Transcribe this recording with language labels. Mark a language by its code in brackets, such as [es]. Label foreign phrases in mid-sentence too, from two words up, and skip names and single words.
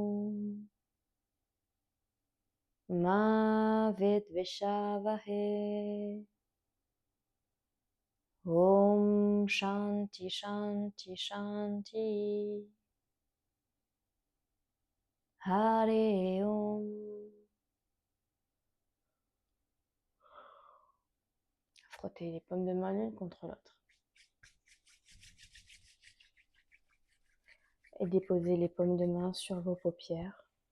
[sa] Ma Vidvishavahe. Om Shanti Shanti Shanti. Hare Om. [fr] Frottez les paumes de main l'une contre l'autre. Et déposez les paumes de main sur vos paupières.